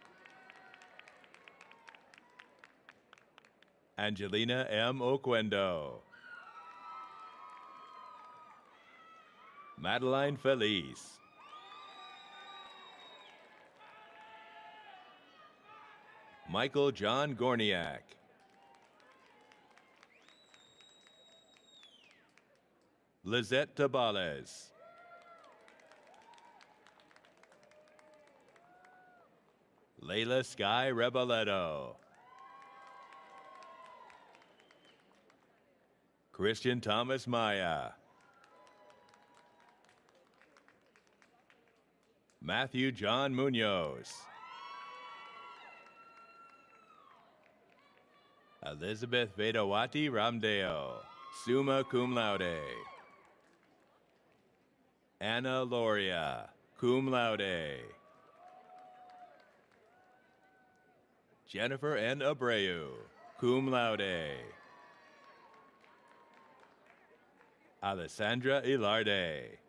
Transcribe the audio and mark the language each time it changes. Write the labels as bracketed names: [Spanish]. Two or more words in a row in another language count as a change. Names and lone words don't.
[English] Angelina M. Oquendo. Madeline Felice. Michael John Gorniak. Lizette Tabales. Layla Sky Reboledo. Christian Thomas Maya. Matthew John Munoz. Elizabeth Vedawati Ramdeo, [Latin] summa cum laude. [English] Anna Loria, [Latin] cum laude. [English] Jennifer N. Abreu, [Latin] cum laude. [English] Alessandra Ilarde.